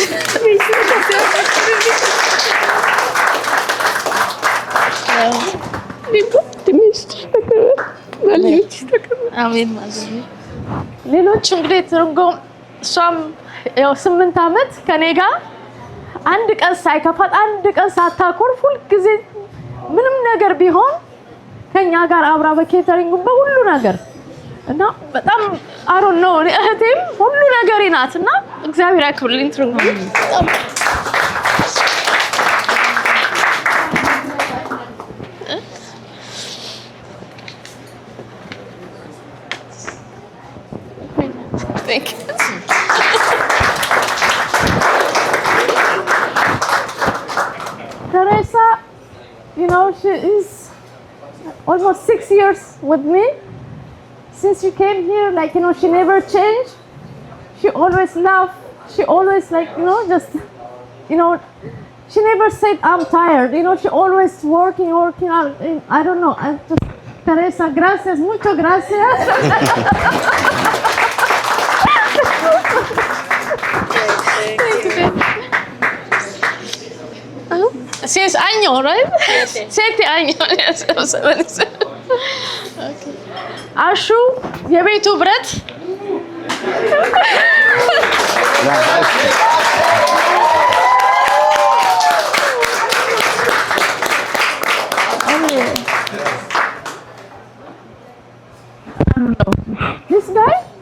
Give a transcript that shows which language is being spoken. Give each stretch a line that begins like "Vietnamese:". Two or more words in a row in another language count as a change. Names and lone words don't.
Amharic: ሌሎች እንግዲህ ትርንጎ እሷም ያው 8 አመት ከኔ ጋር አንድ ቀን ሳይከፋት አንድ ቀን ሳታኮርፍ ሁሉ ጊዜ ምንም ነገር ቢሆን ከኛ ጋር አብራ በኬተሪንግ በሁሉ ነገር እና በጣም አሮ ነው እህቴም ሁሉ ነገር ይናትና እግዚአብሔር ያክብርልኝ ትርንጎ
English: Thank you. Teresa, you know, she is almost 6 years with me. Since she came here, like, you know, she never changed. She always laughed. She always, like, you know, just, you know, she never said, I'm tired. You know, she always working out. I don't know.
Spanish: Teresa, gracias, mucho gracias. Si es año, right? 7 años.
English: Okay.
Amharic: አሹ የቤቱ ብረት
English: This guy?